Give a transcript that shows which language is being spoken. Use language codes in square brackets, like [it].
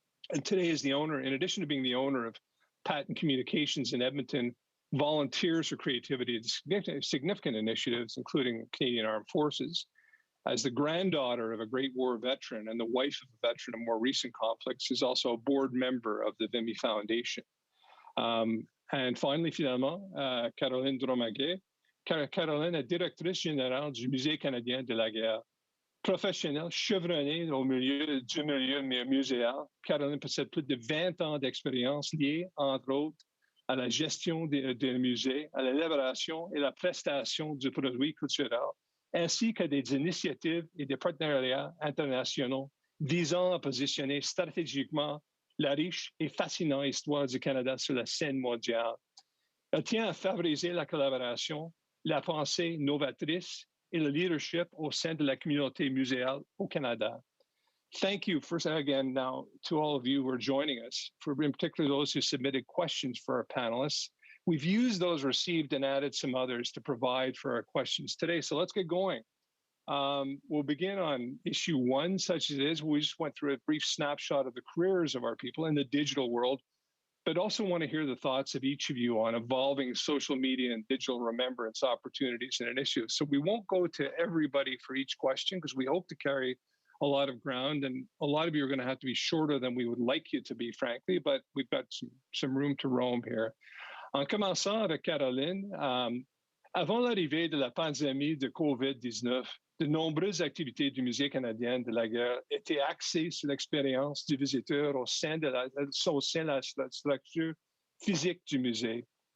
[en] And today is the owner, in addition to being the owner of Patton Communications in Edmonton, volunteers for creativity at significant initiatives, including Canadian Armed Forces. As the granddaughter of a Great War veteran and the wife of a veteran of more recent conflicts, is also a board member of the Vimy Foundation. And finally, finalement, Caroline Dromaguet. [fr] Caroline est directrice générale du Musée canadien de la guerre. Professionnelle, chevronnée au milieu du milieu muséal, Caroline possède plus de 20 ans d'expérience liée, entre autres, à la gestion des musées, à l'élaboration et la prestation du produit culturel, ainsi que des initiatives et des partenariats internationaux visant à positionner stratégiquement la riche et fascinante histoire du Canada sur la scène mondiale. Elle tient à favoriser la collaboration, la pensée novatrice et le leadership au sein de la communauté muséale au Canada. [en] Thank you, first again, now to all of you who are joining us, for in particular those who submitted questions for our panelists. We've used those received and added some others to provide for our questions today. So let's get going. We'll begin on issue 1, such as it is. We just went through a brief snapshot of the careers of our people in the digital world, but also want to hear the thoughts of each of you on evolving social media and digital remembrance opportunities and initiatives. So we won't go to everybody for each question because we hope to carry a lot of ground, and a lot of you are going to have to be shorter than we would like you to be, frankly, but we've got some room to roam here. [fr] En commençant avec Caroline, avant l'arrivée de la pandémie de COVID-19, de nombreuses activités du Musée canadien de la guerre étaient axées sur l'expérience du visiteur au sein de la structure physique du musée.